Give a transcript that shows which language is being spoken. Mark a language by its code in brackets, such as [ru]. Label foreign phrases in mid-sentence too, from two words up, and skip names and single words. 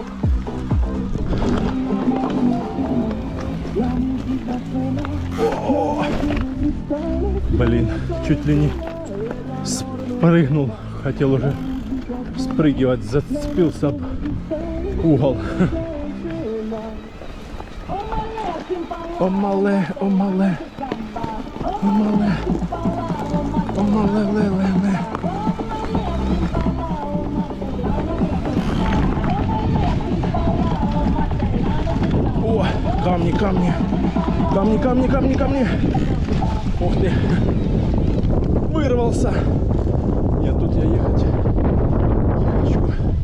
[ru] Блин, чуть ли не спрыгнул, хотел уже спрыгивать, зацепился об угол. Омале, омале, омале, омале, ле. О, камни, камни, камни, камни, камни, камни. Ух ты, вырвался. Нет, тут я ехать не хочу.